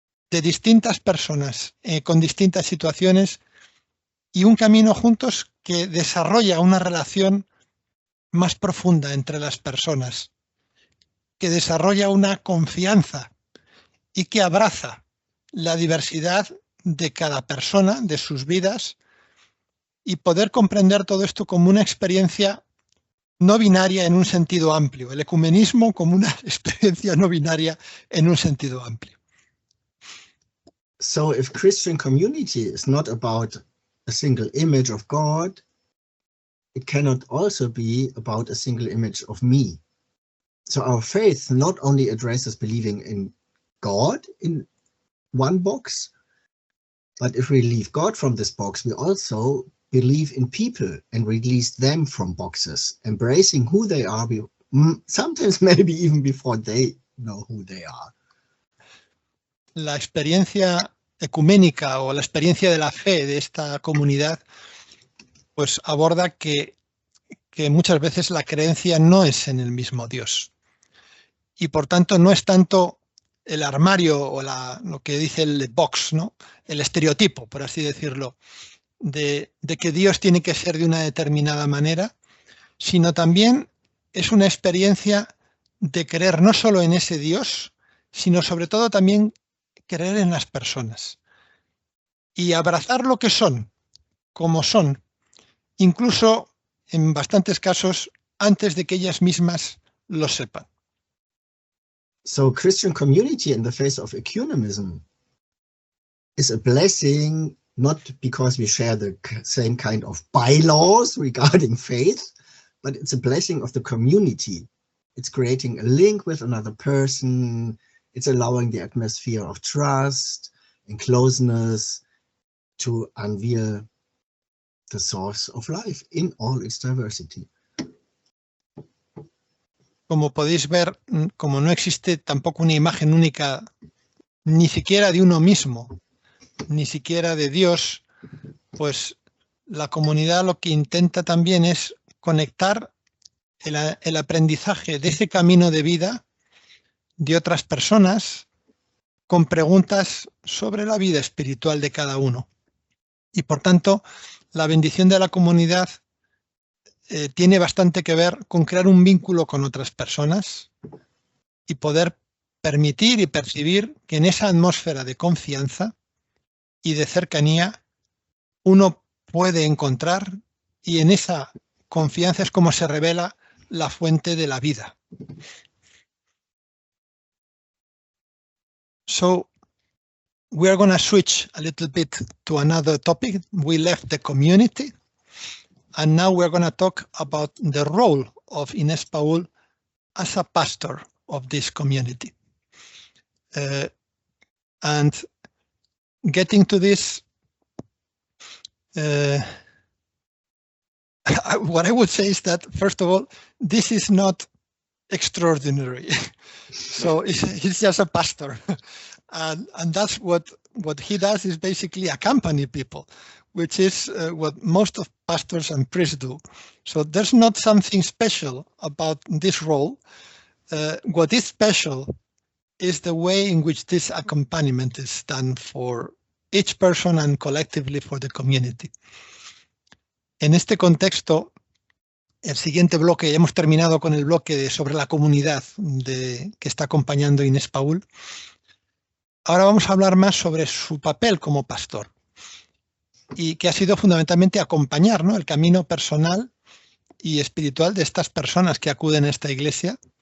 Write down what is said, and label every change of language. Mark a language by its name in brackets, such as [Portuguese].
[Spanish] de distintas personas, con distintas situaciones, y un camino juntos que desarrolla una relación más profunda entre las personas, que desarrolla una confianza y que abraza la diversidad de cada persona, de sus vidas, y poder comprender todo esto como una experiencia no binaria en un sentido amplio, el ecumenismo como una experiencia no binaria en un sentido amplio. [English] So if Christian community is not about a single image of God, it cannot also be about a single image of me. So our faith not only addresses believing in God in one box, but if we leave God from this box, we also believe in people and release them from boxes, embracing who they are, sometimes maybe even before they know who they are. [Spanish] La experiencia ecuménica o la experiencia de la fe de esta comunidad pues aborda que muchas veces la creencia no es en el mismo Dios. Y por tanto no es tanto el armario o lo que dice el box, ¿no? El estereotipo, por así decirlo, de que Dios tiene que ser de una determinada manera, sino también es una experiencia de creer no solo en ese Dios, sino sobre todo también creer en las personas y abrazar lo que son, como son, incluso en bastantes casos antes de que ellas mismas lo sepan. [English] So Christian community in the face of ecumenism is a blessing, not because we share the same kind of bylaws regarding faith, but it's a blessing of the community. It's creating a link with another person. It's allowing the atmosphere of trust and closeness to unveil the source of life in all its diversity. [Spanish] Como podéis ver, como no existe tampoco una imagen única, ni siquiera de uno mismo, ni siquiera de Dios, pues la comunidad lo que intenta también es conectar el aprendizaje de ese camino de vida de otras personas con preguntas sobre la vida espiritual de cada uno. Y por tanto, la bendición de la comunidad tiene bastante que ver con crear un vínculo con otras personas y poder permitir y percibir que en esa atmósfera de confianza y de cercanía uno puede encontrar, y en esa confianza es como se revela la fuente de la vida. [English] So we are going to switch a little bit to another topic. We left the community, and now we're going to talk about the role of Inés Paul as a pastor of this community. And getting to this, what I would say is that, first of all, this is not extraordinary. So he's just a pastor. And that's what he does, is basically accompany people, which is what most of pastors and priests do. So there's not something special about this role. What is special is the way in which this accompaniment is done for each person and collectively for the community. [Spanish] En este contexto, el siguiente bloque, ya hemos terminado con el bloque sobre la comunidad que está acompañando Inés Paul. Ahora vamos a hablar más sobre su papel como pastor, y que ha sido fundamentalmente acompañar, ¿no?, el camino personal y espiritual de estas personas que acuden a esta iglesia.